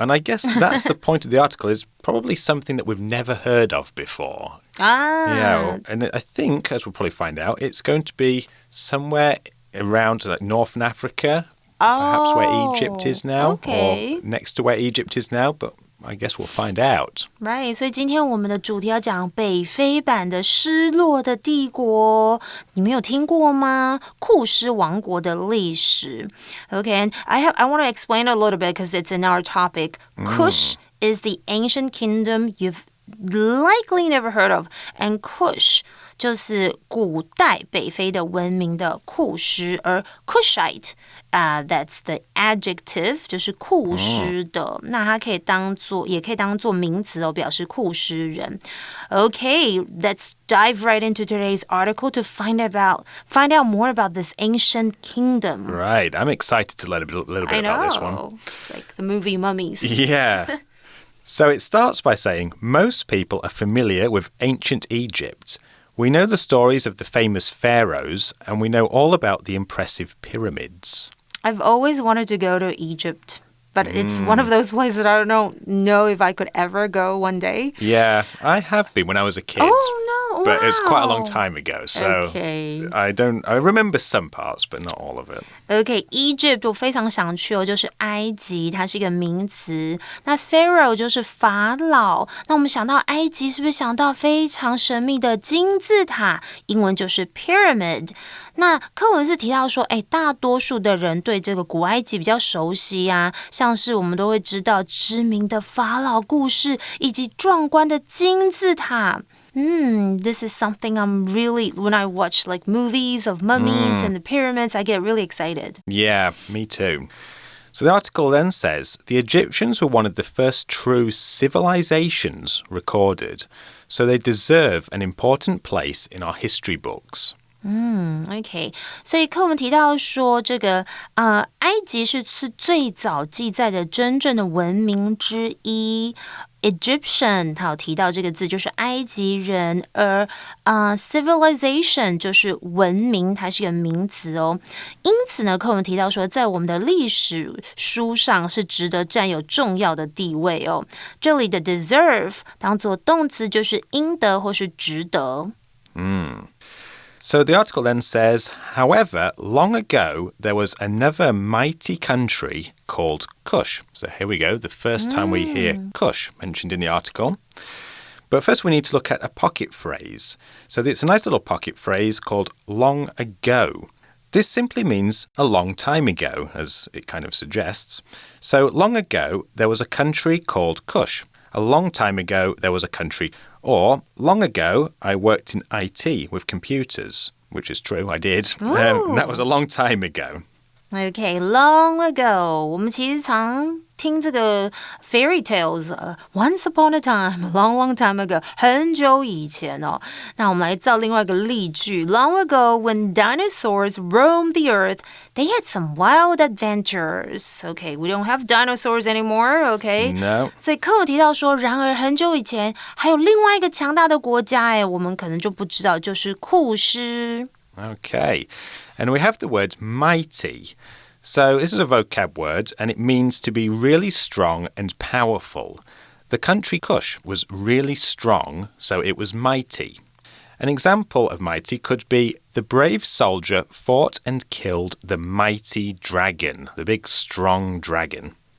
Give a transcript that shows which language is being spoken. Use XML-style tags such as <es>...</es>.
<en>And I guess that's the point of the article, is probably something that we've never heard of before. Yeah, and I think, as we'll probably find out, it's going to be somewhere around like Northern Africa, perhaps where Egypt is now, or next to where Egypt is now, but I guess we'll find out.</en> <zh>Right, 所以今天我们的主题要讲北非版的失落的帝国，你们有听过吗？库施王国的历史。</zh> <en>Okay, and I want to explain a little bit because it's in our topic. Kush is the ancient kingdom you've likely never heard of, and</en> <zh>Kush 就是古代北非的文明的库施，而 Kushite</zh> <en>that's the adjective</en> <zh>就是库施的，那它可以也可以当做名词哦，表示库施人。</zh> <en>Okay, let's dive right into today's article to find out more about this ancient kingdom. Right, I'm excited to learn a little bit about this one. It's like the movie Mummies. Yeah. So it starts by saying, most people are familiar with ancient Egypt. We know the stories of the famous pharaohs, and we know all about the impressive pyramids. I've always wanted to go to Egypt, but it's one of those places that I don't know if I could ever go one day. Yeah, I have been when I was a kid. Oh, no. But wow. it's quite a long time ago, so okay. I remember some parts, but not all of it.</en> <zh>Okay, Egypt 我非常想去哦，就是埃及，它是一个名词。那 Pharaoh 就是法老。那我们想到埃及，是不是想到非常神秘的金字塔？英文就是 pyramid。那课文是提到说，大多数的人对这个古埃及比较熟悉啊，像是我们都会知道知名的法老故事，以及壮观的金字塔。</zh> <en>This is something when I watch like movies of mummies and the pyramids, I get really excited. Yeah, me too. So the article then says, the Egyptians were one of the first true civilizations recorded, so they deserve an important place in our history books.</en> <zh>OK， 所以课文提到说，这个埃及是最早记载的真正的文明之一。 Egyptian 它有提到这个字就是埃及人，而civilization 就是文明，它是一个名词哦。因此呢，课文提到说，在我们的历史书上是值得占有重要的地位哦。这里的 deserve 当作动词就是应得或是值得。</zh> <en>So the article then says, however, long ago there was another mighty country called Kush. So here we go, the first time we hear Kush mentioned in the article. But first we need to look at a pocket phrase. So it's a nice little pocket phrase called long ago. This simply means a long time ago, as it kind of suggests. So long ago there was a country called Kush. A long time ago there was a country Or, long ago, I worked in IT with computers, which is true, I did. That was a long time ago. Okay, long ago.</en> <zh>我们其实常听这个</zh> <en>fairy tales, once upon a time, a long, long time ago,</en> <zh>很久以前哦。那我们来造另外一个例句。</zh> <en>Long ago, when dinosaurs roamed the earth, they had some wild adventures. Okay, we don't have dinosaurs anymore, okay? No.</en> <zh>所以课文提到说，然而很久以前还有另外一个强大的国家，我们可能就不知道，就是库施。</zh> <en>Okay, and we have the word mighty. So this is a vocab word, and it means to be really strong and powerful. The country Kush was really strong, so it was mighty. An example of mighty could be the brave soldier fought and killed the mighty dragon, the big strong dragon.</en>